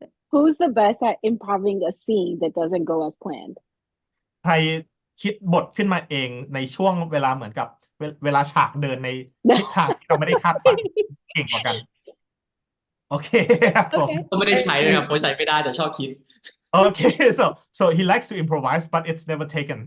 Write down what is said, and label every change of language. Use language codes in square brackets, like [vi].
[en] Who's the best at improving a scene that doesn't go as planned? [th] ใครคิดบทขึ้นมาเองในช่วงเวลาเหมือนกับเวลาฉากเดินในทิศทางที่เราไม่ได้คาดฝันเก่งกว่ากัน โอเคครับผม [en] Okay. [th] ก็ไม่ได้ใช้เลยครับเพราะใช้ไม่ได้แต่ชอบคิด [en] Okay, so he likes to improvise, but it's never taken.